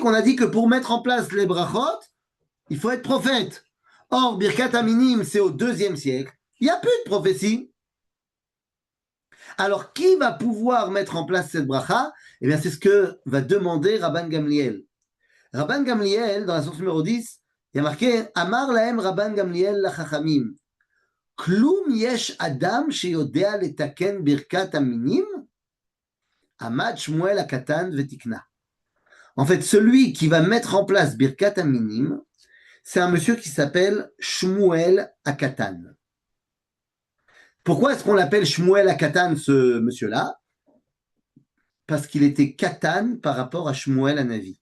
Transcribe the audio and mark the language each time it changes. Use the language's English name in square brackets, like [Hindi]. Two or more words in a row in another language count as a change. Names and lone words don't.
[French] On a dit que pour mettre en place les brachot, il faut être prophète. Or, Birkat Aminim, c'est au IIe siècle. Il n'y a plus de prophétie. Alors, qui va pouvoir mettre en place cette bracha? Eh bien, c'est ce que va demander Rabban Gamliel. Rabban Gamliel, dans la source numéro 10, il y a marqué [Hebrew] אמר להם רבן גמליאל לחכמים. כלום יש אדם שיודע לתקן ברכת המינים עמד שמואל הקטן ותיקנה. [French] En fait, celui qui va mettre en place Birkat Aminim, c'est un monsieur qui s'appelle Shmuel Akatan. Pourquoi est-ce qu'on l'appelle Shmuel Akatan, ce monsieur-là? Parce qu'il était Katan par rapport à Shmuel Anavi.